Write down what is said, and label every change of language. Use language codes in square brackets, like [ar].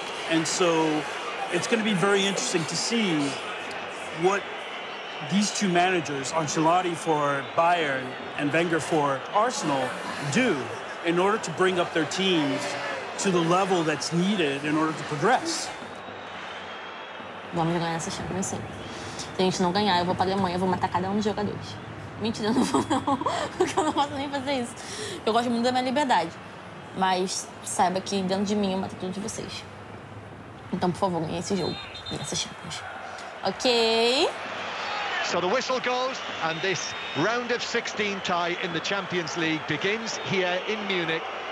[en] And so it's going to be very interesting to see what these two managers, Ancelotti for Bayern and Wenger for Arsenal, do in order to bring up their teams to the level that's needed in order to progress. [pt] Vamos ganhar essa Champions, sim. Se a gente não ganhar, eu vou para a Alemanha, vou matar cada um dos jogadores. Mentira, eu não vou não, porque eu não posso nem fazer isso. Eu gosto muito da minha liberdade, mas saiba que dentro de mim eu mato tudo de vocês. Então, por favor, ganhe esse jogo, ganhe essa Champions. Ok. [en] So the whistle goes and this round of 16 tie in the Champions League begins here in Munich.